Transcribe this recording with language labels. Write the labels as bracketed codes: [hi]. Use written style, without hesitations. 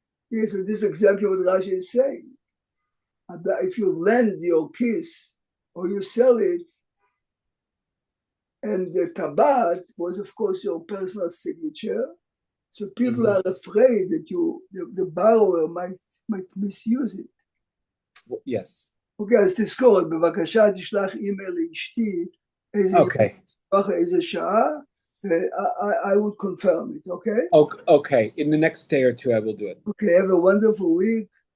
[en] Yeah, so this is exactly what Rashi is saying. That if you lend your kiss or you sell it, and the tabat was, of course, your personal signature, so people are afraid that the borrower might misuse it. Yes. [he] אוקיי, אז תזכור, בבקשה תשלח אימייל לאשתי, איזה שעה, [en] I would confirm it, okay? Okay. In the next day or two, I will do it. Okay, have a wonderful week.